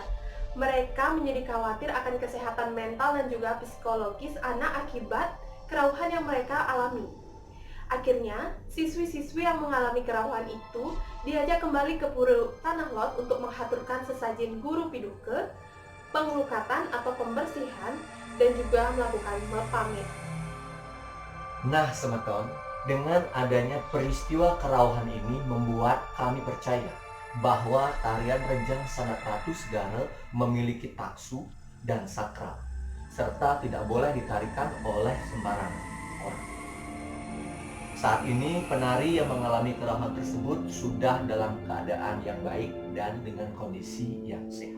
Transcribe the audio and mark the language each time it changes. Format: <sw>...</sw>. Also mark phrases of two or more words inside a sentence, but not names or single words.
<id>Mereka menjadi khawatir akan kesehatan mental dan juga psikologis anak akibat kerauhan yang mereka alami Akhirnya, siswi-siswi yang mengalami kerawahan itu diajak kembali ke Pura Tanah Lot untuk menghaturkan sesajen guru piduke, pengelukatan atau pembersihan, dan juga melakukan mepamit. Nah, semeton, dengan adanya peristiwa kerawahan ini membuat kami percaya bahwa tarian Rejang Sandat Ratu Segara memiliki taksu dan sakral, serta tidak boleh ditarikan oleh sembarangan orang. Saat ini, penari yang mengalami kerawahan tersebut sudah dalam keadaan yang baik dan dengan kondisi yang sehat.</id>